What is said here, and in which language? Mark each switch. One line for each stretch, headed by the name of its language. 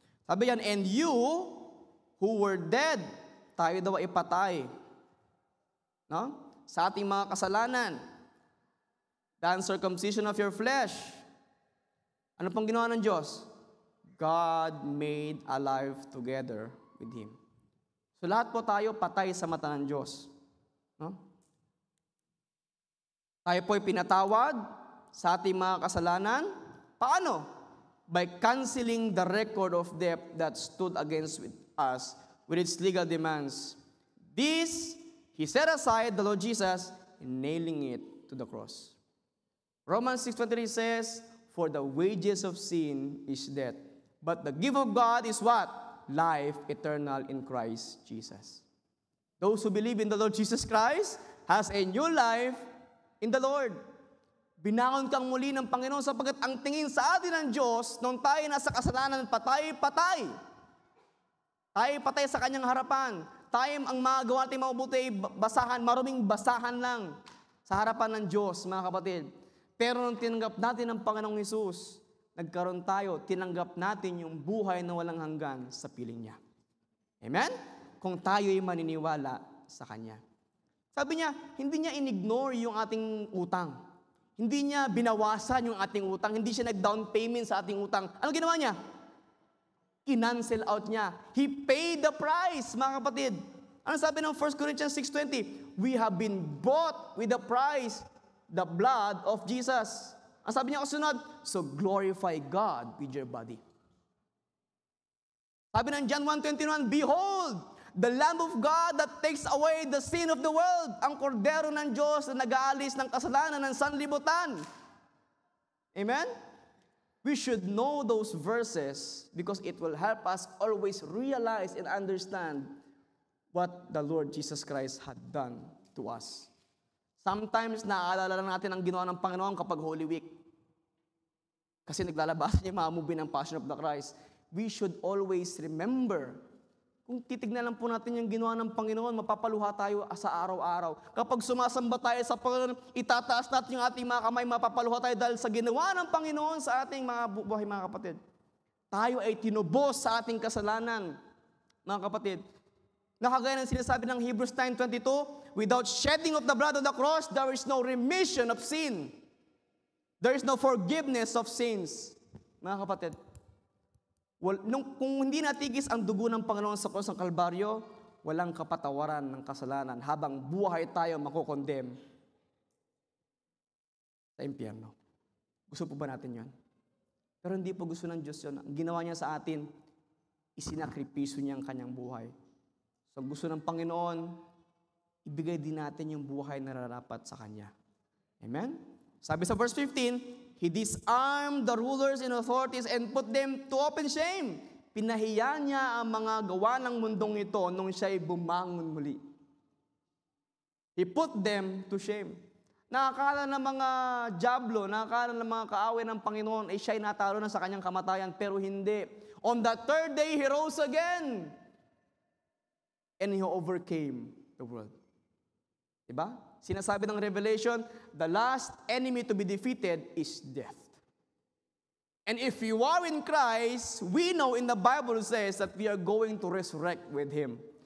Filipino: Sabi yan,
English: and you who were dead,
Filipino: tayo daw ay patay. No? Sa ating mga kasalanan,
English: the uncircumcision of your flesh.
Filipino: Ano pong ginawa ng Diyos?
English: God made alive together with Him.
Filipino: So lahat po tayo patay sa mata ng Diyos. No? Tayo po'y pinatawad sa ating mga kasalanan. Paano?
English: By canceling the record of debt that stood against us with its legal demands. This, He set aside the Lord Jesus, nailing it to the cross. Romans 6:23 says, for the wages of sin is death, but the gift of God is what? Life eternal in Christ Jesus. Those who believe in the Lord Jesus Christ has a new life in the Lord.
Filipino: Binangon kang muli ng Panginoon sapagkat ang tingin sa atin ng Diyos, nung tayo nasa kasalanan, patay. Tayo patay sa kanyang harapan. Tayo ang magawa natin mabuti, maruming basahan lang sa harapan ng Diyos, mga kapatid. Pero nung tinanggap natin ang Panginoong Hesus, nagkaroon tayo, tinanggap natin yung buhay na walang hanggan sa piling niya. Amen? Kung tayo'y maniniwala sa Kanya. Sabi niya, hindi niya in-ignore yung ating utang. Hindi niya binawasan yung ating utang. Hindi siya nag-down payment sa ating utang. Ano ginawa niya? Kinancel out niya.
English: He paid the price,
Filipino: mga kapatid. Ano sabi ng 1 Corinthians 6:20?
English: We have been bought with the price, the blood of Jesus.
Filipino: Ang sabi niya kasunod,
English: so glorify God with your body.
Filipino: Sabi ng
English: John 1:21, behold, the Lamb of God that takes away the sin of the world.
Filipino: Ang kordero ng Diyos na nag-aalis ng kasalanan ng sanlibutan. Amen?
English: We should know those verses because it will help us always realize and understand what the Lord Jesus Christ had done to us.
Filipino: Sometimes naaalala lang natin ang ginawa ng Panginoon kapag Holy Week. Kasi naglalabas niya yung mga movie ng Passion of the Christ.
English: We should always remember.
Filipino: Kung titignan lang po natin yung ginawa ng Panginoon, mapapaluha tayo sa araw-araw. Kapag sumasamba tayo sa Panginoon, itataas natin yung ating mga kamay, mapapaluha tayo dahil sa ginawa ng Panginoon sa ating mga buhay, mga kapatid. Tayo ay tinubos sa ating kasalanan. Mga kapatid, nakagaya ng sinasabi ng
English: Hebrews 9:22, without shedding of the blood of the cross, there is no remission of sin. There is no forgiveness of sins.
Filipino: Mga kapatid, kung hindi natigis ang dugo ng Panginoon sa cross ng Kalbaryo, walang kapatawaran ng kasalanan habang buhay tayo makukondem sa impyerno. Gusto po ba natin yan? Pero hindi po gusto ng Diyos yun. Ang ginawa niya sa atin, isinakripiso niya ang kanyang buhay. So gusto ng Panginoon, ibigay din natin yung buhay na nararapat sa Kanya. Amen?
English: Sabi sa verse 15, He disarmed the rulers and authorities and put them to open shame.
Filipino: Pinahiya niya ang mga gawa ng mundong ito nung siya'y bumangon muli.
English: He put them to shame.
Filipino: Nakakala ng mga dyablo, nakakala ng mga kaaway ng Panginoon, ay siya'y natalo na sa kanyang kamatayan, pero hindi.
English: On the third day, He rose again. And He overcame the world. Diba?
Filipino: Sinasabi ng
English: Revelation, the last enemy to be defeated is death. And if you are in Christ, we know in the Bible says that we are going to resurrect with Him.